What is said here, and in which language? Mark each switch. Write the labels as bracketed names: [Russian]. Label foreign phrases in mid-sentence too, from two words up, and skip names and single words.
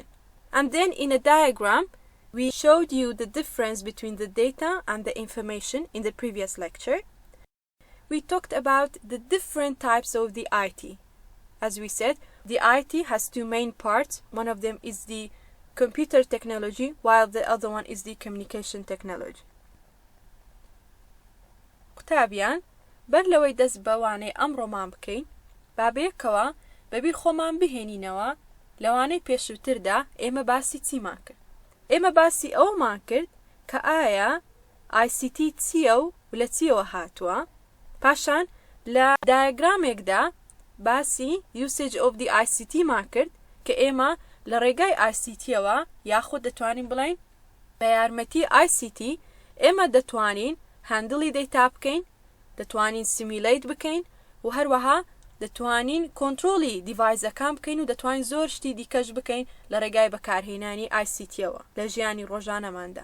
[English] And then in a diagram, we showed you the difference between the data and the information in the previous lecture. We talked about the different types of the IT. As we said, the IT has two main parts. One of them is the computer technology, while the other one is the communication technology. [Central Kurdish] قوتابیان، بەر لەوەی دەست بەوانەی ئەمڕۆمان بکەین، با بەیەکەوە بەبیر خۆمان بهێنینەوە لەوانەی پێشووتردا ئێمە باسی چیمان کرد. ئێمە باسی ئەومان کرد کە ئایا ICT چییە و لە چیەوە هاتووە. پاشان لە دایەگرامێکدا باسی [English] usage of the ICT [Central Kurdish] مان کرد کە ئێمە لە ڕێگای ICTەوە یاخود دەتوانین بڵین بە یارمەتی ICT ئێمە دەتوانین [English] handle data [Central Kurdish] بکەین، دەتوانین سیمیلیت بکەین و هەروەها دەتوانین کۆنترۆلی دیڤایزەکان بکەین و دەتوانین زۆر شتی دیکەش بکەین لە ڕێگای بەکارهێنانی ICTەوە لە ژیانی ڕۆژانەماندا.